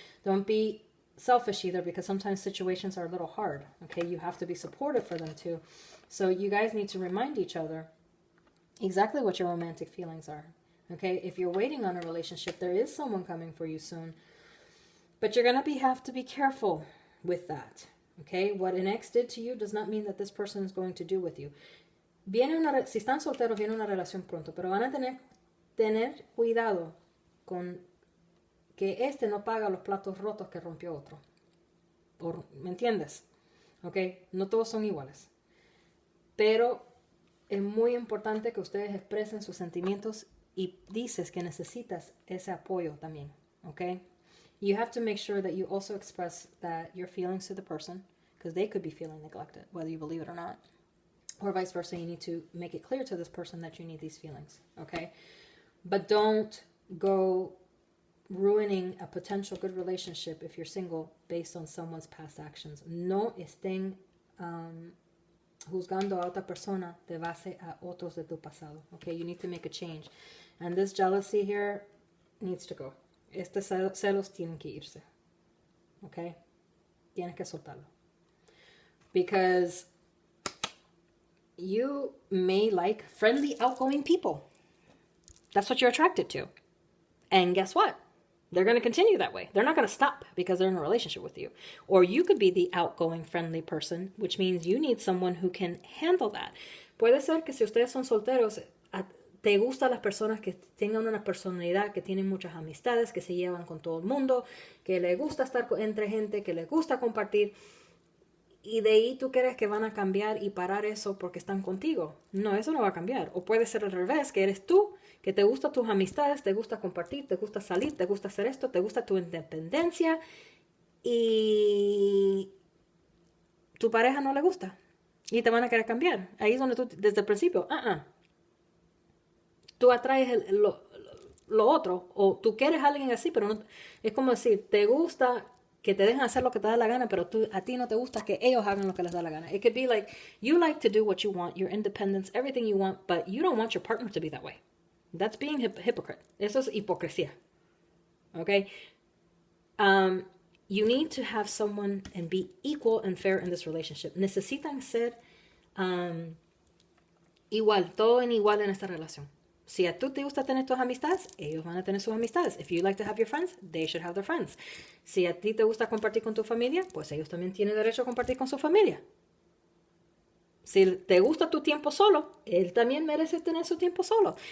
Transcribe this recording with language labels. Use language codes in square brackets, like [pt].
[en] Don't be selfish either because sometimes situations are a little hard, okay? You have to be supportive for them too. So you guys need to remind each other exactly what your romantic feelings are, okay? If you're waiting on a relationship, there is someone coming for you soon, but you're going to have to be careful with that, okay? What an ex did to you does not mean that this person is going to do with you. [es] Si están solteros, viene una relación pronto, pero van a tener cuidado con que este no paga los platos rotos que rompió otro. ¿Me entiendes? ¿Ok? No todos son iguales. Pero es muy importante que ustedes expresen sus sentimientos y dices que necesitas ese apoyo también. [en] okay? You have to make sure that you also express that your feelings to the person, because they could be feeling neglected, whether you believe it or not. Or vice versa, you need to make it clear to this person that you need these feelings, okay? But don't go ruining a potential good relationship if you're single based on someone's past actions. [es] No estén juzgando a otra persona de base a otros de tu pasado, okay? [en] You need to make a change. And this jealousy here needs to go. [es] Estos celos tienen que irse, okay? Tienes que soltarlo. [en] Because you may like friendly, outgoing people. That's what you're attracted to. And guess what? They're going to continue that way. They're not going to stop because they're in a relationship with you. Or you could be the outgoing, friendly person, which means you need someone who can handle that. [es] Puede ser que si ustedes son solteros, te gustan las personas que tengan una personalidad, que tienen muchas amistades, que se llevan con todo el mundo, que les gusta estar entre gente, que les gusta compartir. Y de ahí tú crees que van a cambiar y parar eso porque están contigo. No, eso no va a cambiar. O puede ser al revés, que eres tú, que te gustan tus amistades, te gusta compartir, te gusta salir, te gusta hacer esto, te gusta tu independencia y tu pareja no le gusta y te van a querer cambiar. Ahí es donde tú, desde el principio, tú atraes lo otro, o tú quieres a alguien así, pero no, es como decir, te gusta que te dejen hacer lo que te da la gana, pero a ti no te gusta que ellos hagan lo que les da la gana. [en] It could be like, you like to do what you want, your independence, everything you want, but you don't want your partner to be that way. That's being hypocrite. [es] Eso es hipocresía. [en] Okay? You need to have someone and be equal and fair in this relationship. [es] Necesitan ser igual, todo en igual en esta relación. Si a tú te gusta tener tus amistades, ellos van a tener sus amistades. [en] If you like to have your friends, they should have their friends. [es] Si a ti te gusta compartir con tu familia, pues ellos también tienen derecho a compartir con su familia. Si te gusta tu tiempo solo, él también merece tener su tiempo solo.